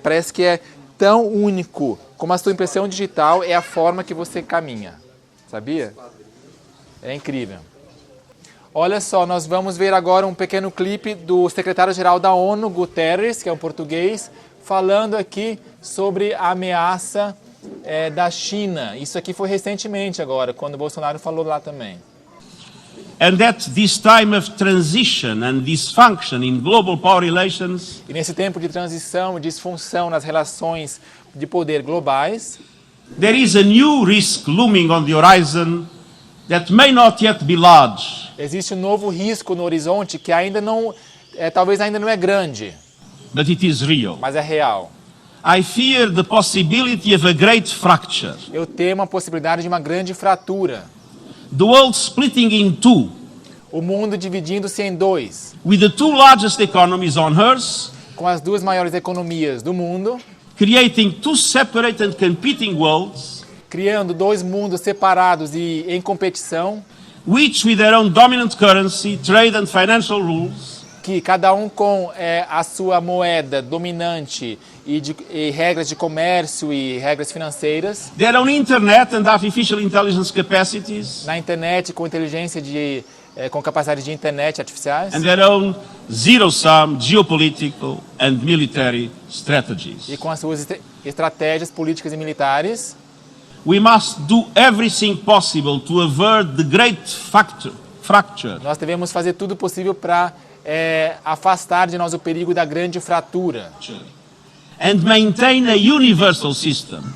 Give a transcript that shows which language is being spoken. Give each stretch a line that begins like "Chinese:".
Portuguese: Parece que é tão único como a sua impressão digital é a forma que você caminha. Sabia? É incrível. Olha só, nós vamos ver agora um pequeno clipe do secretário-geral da ONU, Guterres, que é um português, falando aqui sobre a ameaça da China. Isso aqui foi recentemente agora, quando o Bolsonaro falou lá também.
English: And at this time of transition and dysfunction in global power relations,
Portuguese: e nesse tempo de transição e disfunção nas relações de poder globais,
English: there is a new risk looming on the horizon that may not yet be large.
Portuguese: Existe um novo risco no horizonte que ainda não, talvez ainda não é grande,
English: But it is real.
Portuguese: mas é real.
English: I fear the possibility of a great fracture.
Portuguese: Eu temo a possibilidade de uma grande fratura.
English: The world splitting in two,
Portuguese: O mundo dividindo-se em dois,
English: with the two largest economies on Earth,
Portuguese: com as duas maiores economias do mundo,
English: creating two separate and competing worlds,
Portuguese: criando dois mundos separados e em competição,
English: each with their own dominant currency, trade and financial rules,
Portuguese: que cada um com a sua moeda dominante e regras de comércio e regras financeiras,
English: their own internet and artificial intelligence capacities,
Portuguese: na internet com inteligência com capacidade de internet artificiais,
English: and their own zero-sum geopolitical and military strategies.
Portuguese: e com as suas estratégias políticas e militares.
English: We must do everything possible to avert the great fracture
Portuguese: Nós devemos fazer tudo possível para afastar de nós o perigo da grande fratura
English: and maintain a universal system,